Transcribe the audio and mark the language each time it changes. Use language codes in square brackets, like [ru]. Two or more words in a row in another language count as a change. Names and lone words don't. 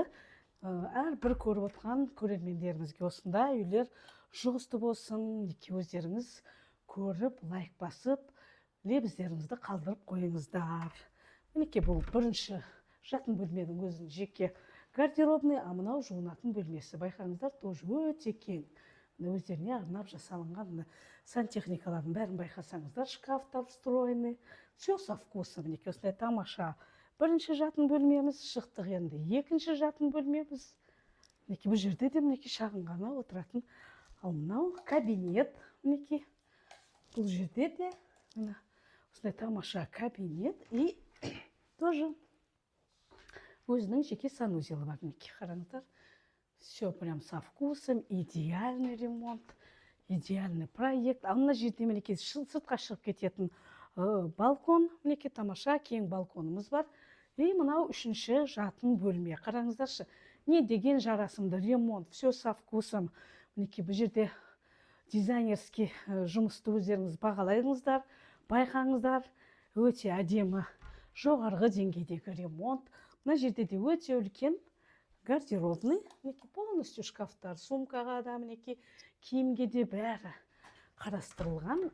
[kk] Әрбір көріп отырған көрермендерімізге осындай үйлер жұғысты болсын, өздеріңіз көріп, лайк басып, лебіздеріңізді қалдырып қойыңыздар. Мінекей бұл бірінші жатын бөлменің өзінің жеке гардеробный, а мынау жуынатын бөлмесі. Байқаңыздар, тоже өте кең. Өздеріне арнап жасалынған сантехникалардың бәрін байқасаңыздар, шкафтар встроенный, [ru] все со вкусом. [kk] Мінекей осындай тамаша бірінші жатын бөлмеміз, шықтық енді екінші жатын бөлмеміз. Мінекей бұл жерде де мінекей шағын ғана отыратын. Ал мынау кабинет. Мінекей бұл жерде де осындай тамаша кабинет [ru] и тоже [kk] өзінің жеке санузелі бар. Мінекей қараңыздар. [ru] Все прям со вкусом, идеальный ремонт, идеальный проект. [kk] Ал мына жерде мінекей сыртқа шығып кететін балкон. Мінекей тамаша кең балконымыз бар. И мынау үшінші жатын бөлме. Қараңыздаршы, не деген жарасымды ремонт, [ru] все со вкусом. [kk] Мінекей бұл жерде дизайнерский жұмысты өздеріңіз бағалайыңыздар, байқаңыздар. Өте әдемі, жоғарғы деңгейдегі ремонт. Мына жерде де өте үлкен гардеробный. Мінекей полностью шкафтар, сумкаға да, мінекей киімге де бәрі қарастырылған.